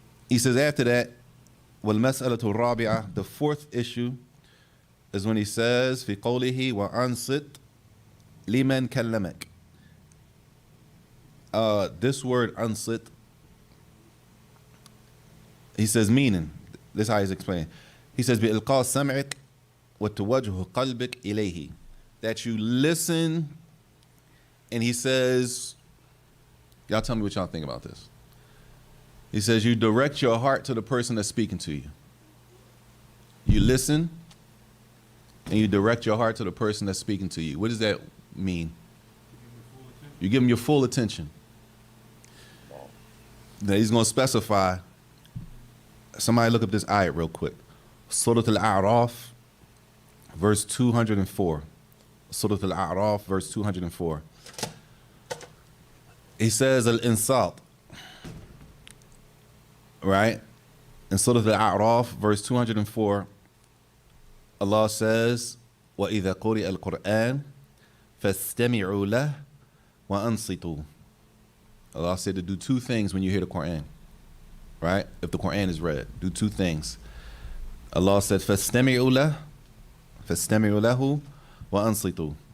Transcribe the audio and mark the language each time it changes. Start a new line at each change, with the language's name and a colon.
English: He says after that,
Arabic: وَالْمَسْأَلَةُ الرَّابِعَةُ,
English: the fourth issue is when he says,
Arabic: فِي قَوْلِهِ وَأَنْصِتْ لِمَنْ كَلَّمَكَ.
English: This word ansit, he says meaning. This is how he's explaining. He says
Arabic: بِإِلْقَاءِ سَمْعِكَ وَتُوَجْهُ قَلْبِكَ إِلَيْهِ.
English: That you listen, and he says, y'all tell me what y'all think about this. He says you direct your heart to the person that's speaking to you. You listen, and you direct your heart to the person that's speaking to you. What does that mean? You give him your full attention. Now he's going to specify. Somebody look up this ayat real quick. Surah Al-A'raf, verse 204. Surah Al-A'raf, verse 204. He says al-insat, right? In Surah Al-A'raf, verse 204, Allah says,
Arabic: وَإِذَا قُرِئَ الْقُرْآنِ فَاسْتَمِعُوا لَهُ وَأَنصِتُوا.
English: Allah said to do two things when you hear the Quran, right? If the Quran is read, do two things. Allah said,
Arabic: فَاسْتَمِعُوا لَهُ وَأَنصِتُوا.